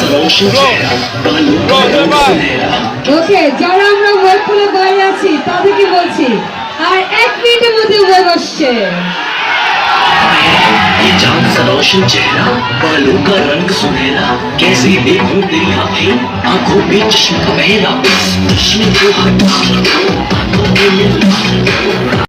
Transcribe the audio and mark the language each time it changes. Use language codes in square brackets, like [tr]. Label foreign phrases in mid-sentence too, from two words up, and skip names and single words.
[hi] रोशन चेहरा बालों का रंग सुनहरा [bn] ওকে যারা আমরা [en] wave pool [bn] বাইরে আছি তাদেরকে বলছি আর 1 মিনিটের মধ্যে ওয়েব আসছে [hi] ये चांद सा रोशन चेहरा बालों का रंग सुनहरा कैसे देखूं तेरी आंखें आंखों में चश्मा मेरा चश्मे को हटा आंखों में मिला